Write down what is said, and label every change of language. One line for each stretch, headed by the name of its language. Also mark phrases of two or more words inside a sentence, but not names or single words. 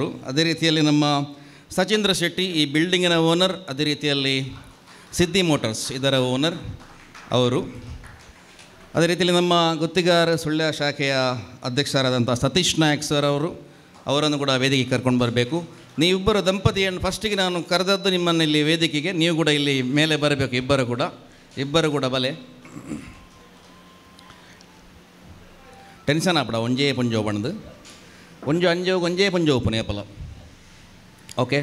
Kannada: ಅದೇ ರೀತಿಯಲ್ಲಿ ನಮ್ಮ ಸಚೀಂದ್ರ ಶೆಟ್ಟಿ, ಈ ಬಿಲ್ಡಿಂಗಿನ ಓನರ್, ಅದೇ ರೀತಿಯಲ್ಲಿ ಸಿದ್ದಿ ಮೋಟರ್ಸ್ ಇದರ ಓನರ್ ಅವರು. ಅದೇ ರೀತಿಯಲ್ಲಿ ನಮ್ಮ ಗುತ್ತಿಗಾರ ಸುಳ್ಯ ಶಾಖೆಯ ಅಧ್ಯಕ್ಷರಾದಂಥ ಸತೀಶ್ ನಾಯಕ್ ಸರ್ ಅವರನ್ನು ಕೂಡ ವೇದಿಕೆಗೆ ಕರ್ಕೊಂಡು ಬರಬೇಕು. ನೀವಿಬ್ಬರು ದಂಪತಿಯನ್ನು ಫಸ್ಟಿಗೆ ನಾನು ಕರೆದದ್ದು ನಿಮ್ಮನ್ನು ಇಲ್ಲಿ ವೇದಿಕೆಗೆ, ನೀವು ಕೂಡ ಇಲ್ಲಿ ಮೇಲೆ ಬರಬೇಕು. ಇಬ್ಬರು ಕೂಡ
Tulu: ಬಲೆ ಟೆನ್ಷನ್ ಆಪಡ ಒಂಜೇ ಪುಂಜೋ ಬಣ್ದು ಒಂಜು ಅಂಜೋ ಒಂಜೇ ಪುಂಜೋ ಉಪ್ಪು ಫಲ. ಓಕೆ.